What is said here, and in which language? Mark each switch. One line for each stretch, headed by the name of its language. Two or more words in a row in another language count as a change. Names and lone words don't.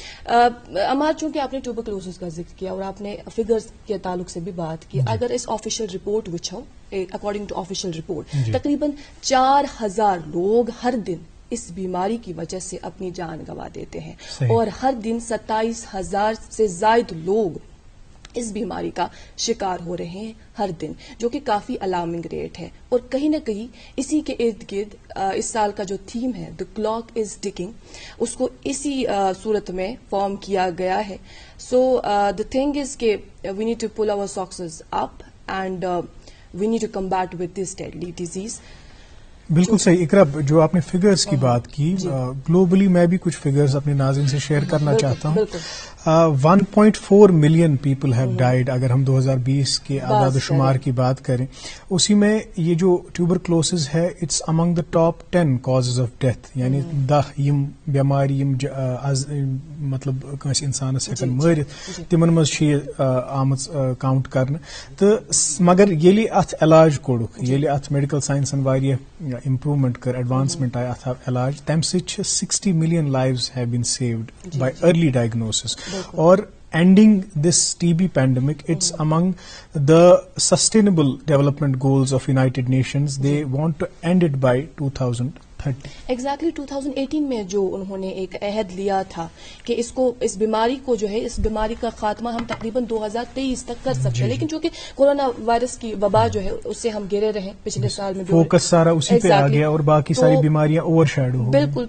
Urdu: امار چونکہ آپ نے ٹیوبرکلوسس کا ذکر کیا اور آپ نے فگرز کے تعلق سے بھی بات کی, اگر اس آفیشیل رپورٹ وچھو
English: according to official report
Urdu: تقریباً 4000 لوگ ہر دن اس بیماری کی وجہ سے اپنی جان گنوا دیتے ہیں اور ہر دن 27,000 سے زائد لوگ اس بیماری کا شکار ہو رہے ہیں ہر دن, جو کہ کافی
English: alarming rate
Urdu: ہے. اور کہیں نہ کہیں اسی کے ارد گرد اس سال کا جو تھیم ہے
English: the clock is ticking,
Urdu: اس کو اسی صورت میں فارم کیا گیا ہے.
English: So the thing is کہ we need to pull our socks up and we need to combat with this deadly disease.
Urdu: بالکل صحیح. اقرا, جو آپ نے فگرز کی بات کی, گلوبلی میں بھی کچھ فگرز اپنے ناظرین سے شیئر کرنا چاہتا ہوں. 1.4
English: million people have died
Urdu: اگر ہم 2020 کے اعداد و شمار کی بات کریں. اسی میں یہ جو ٹیوبرکلوسز ہے
English: it's among the top 10 causes of death,
Kashmiri: یعنی 10 یم بیماری یم مطلب کانس انسانس ہیکن مارت تمن مز آمت کاؤنٹ کرنے. تو مگر ییٚلہِ اتھ علاج کوڑُکھ, ییٚلہِ اتھ میڈیکل سائنسن واریاہ امپرومنٹ کر, ایڈوانسمنٹ آئی اتھ علاج, تمہ سۭتۍ
English: 60 million lives have been saved by early diagnosis. اور ending this TB pandemic, it's among the sustainable development goals of United Nations. They want to end it by 2030.
Urdu: ایگزیکٹلی 2018 میں جو انہوں نے ایک عہد لیا تھا کہ اس بیماری کو جو ہے اس بیماری کا خاتمہ ہم تقریباً 2023 تک کر سکتے ہیں, لیکن چونکہ کورونا وائرس کی وبا جو ہے اس سے ہم گرے رہے پچھلے سال میں, فوکس سارا اسی پہ آ گیا اور باقی ساری بیماریاں
English: overshadow
Urdu: ہو. بالکل.